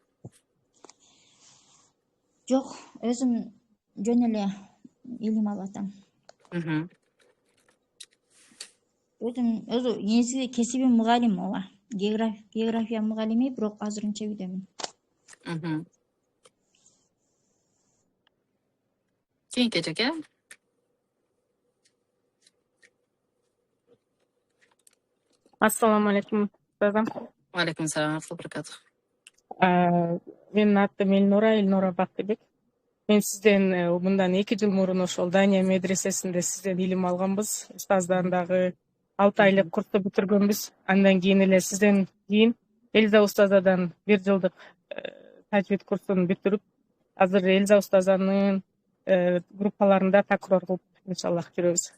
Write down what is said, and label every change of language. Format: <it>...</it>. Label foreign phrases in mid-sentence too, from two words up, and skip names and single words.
<ky>Жок, өзүм жөн эле илим алып атам. Өзү негизи кесибим мугалим ооба. География мугалими, бирок азырынча үйдөмүн. Кийинки эжеке?</ky> <ar>السلام عليكم</ar> <ky>устазам.</ky> <ar>وعليكم السلام وبركاته.</ar> <ky>Менин атым Элнура Бактыбек. Мен сизден мындан 2 жыл мурун ошол Дания медресесинде сизден илим алганбыз. Устаздан дагы 6 айлык курсту бүтүргөнбүз. Андан кийин эле сизден кийин Эльза устазадан 1 жылдык тажвид курсун бүтүрүп, азыр Эльза устазанын группаларында такрор кылып иншаллах жүрөбүз.</ky>